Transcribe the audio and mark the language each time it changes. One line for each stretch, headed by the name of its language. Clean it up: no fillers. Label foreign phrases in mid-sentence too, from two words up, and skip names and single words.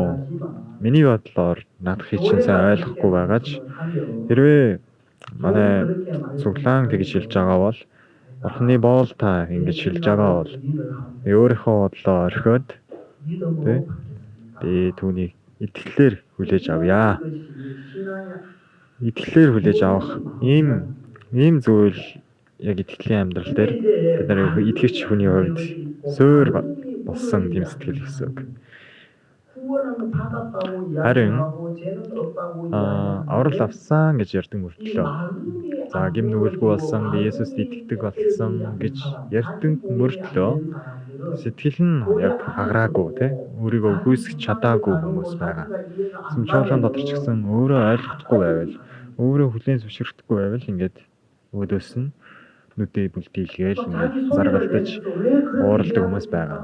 Mongolian: Миний бодлоор наадахыг чинь сайн ойлгохгүй байгаа ч хэрвээ манай цуглаан тэгж хэлж байгаа бол Бурхны боол та ингэж хэлж байгаа бол өөрийнхөө бодлоо орхиод Би түүнийг итгэлээр хүлээж авъя.
Korean: 이것이 신앙의
Mongolian: Итгэлээр хүлээж авах ийм зүйл яг итгэлийн амьдрал дээр бид нарыг итгэгч хүний хувьд суур болсон тийм сэтгэл гэсэн үг.
Korean: 구원은 받았다고
Mongolian: Харин,
Korean: 이야기하고 죄는 없다고
Mongolian: аврал авсан гэж ярьдаг
Korean: 이
Mongolian: мөртлөө
Korean: 마음이
Mongolian: за гим нүгэлгүй болсон би Есүст итгэдэг болсон гэж ярьдаг мөртлөө сэтгэл нь яг хаграагүй те өөрийгөө гүйсгэж чадаагүй хүмүүс байгаа. Сүмчоолон дотор ч гэсэн өөрөө ойлгохгүй байвал өөрөө хүлээн зөвшөөрөхгүй байвал ингээд өөдөөс нь нүдээ бүлтийлгээл ингээд заргалтаж ууралдаг хүмүүс байгаа.